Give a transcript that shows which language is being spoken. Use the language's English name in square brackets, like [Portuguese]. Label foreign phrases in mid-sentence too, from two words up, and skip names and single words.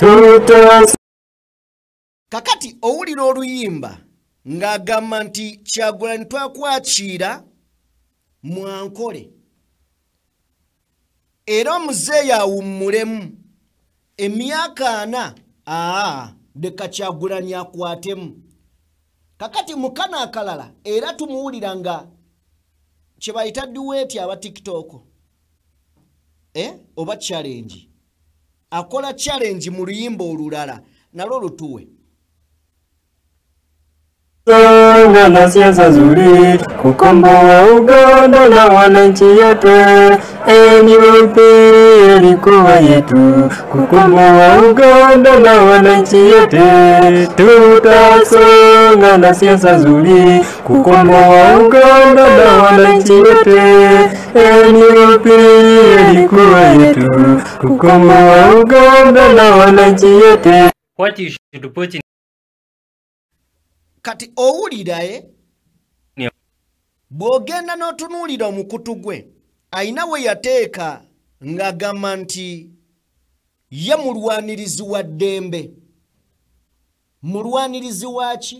[Ganda] Kakati owulira oluyimba ng'agamba nti Kyagulanyi twakwakira mwankole era omuzeeyi awummulemu emyaka 4 leka Kyagulanyi akwatemu. Kakati mukana akalala era tumuwulira nga kye bayita duweti aba TikTok oba challenge. Akola challenge mu luyimba olulala nalwo lutuwe. [Swahili] Na siasa nzuri kukomboa Uganda na wananchi yote. NUP ilikuwa yetu, kukomboa Uganda na wananchi wote. Tutasonga na siasa nzuri, kukomboa Uganda na wananchi wote. NUP ilikuwa yetu, kukomboa Uganda na wananchi wote. [English] What you should put in [Ganda] kati owulirae bw'ogenda n'otunuulira omukutu gwe ayina we yateeka ng'agamba nti ye mulwanirizi wa ddembe. Mulwanirizi waki?